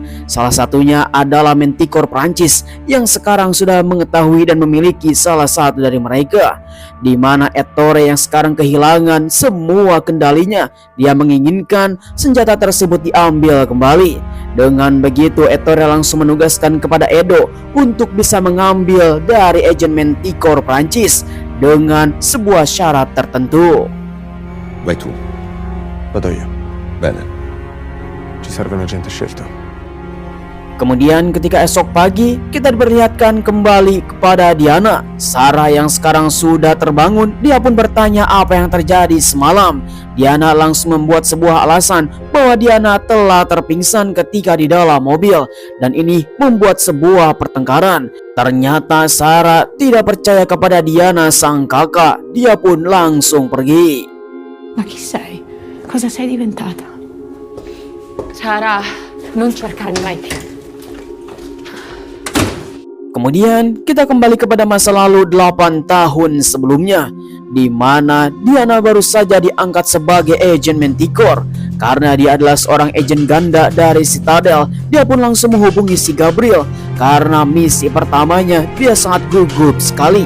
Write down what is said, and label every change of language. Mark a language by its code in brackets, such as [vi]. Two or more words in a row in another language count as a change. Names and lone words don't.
[id] Salah satunya adalah Manticore Prancis yang sekarang sudah mengetahui dan memiliki salah satu dari mereka, di mana Ettore yang sekarang kehilangan semua kendalinya. Dia menginginkan senjata tersebut diambil kembali. Dengan begitu Ettore langsung menugaskan kepada Edo untuk bisa mengambil dari agen Manticore Prancis dengan sebuah syarat tertentu. [it] Vai tu. Vado io. Bene. Ci serve un agente scelto. [id] Kemudian ketika esok pagi kita diperlihatkan kembali kepada Diana. Sarah yang sekarang sudah terbangun, dia pun bertanya apa yang terjadi semalam. Diana langsung membuat sebuah alasan bahwa Diana telah terpingsan ketika di dalam mobil, dan ini membuat sebuah pertengkaran. Ternyata Sarah tidak percaya kepada Diana sang kakak. Dia pun langsung pergi. [it] Ma chi sei? Cosa sei diventata? Sara, non cercarmi mai più. [id] Kemudian kita kembali kepada masa lalu 8 tahun sebelumnya, di mana Diana baru saja diangkat sebagai agen Manticore. Karena dia adalah seorang agen ganda dari Citadel, dia pun langsung menghubungi si Gabriel karena misi pertamanya dia sangat gugup sekali.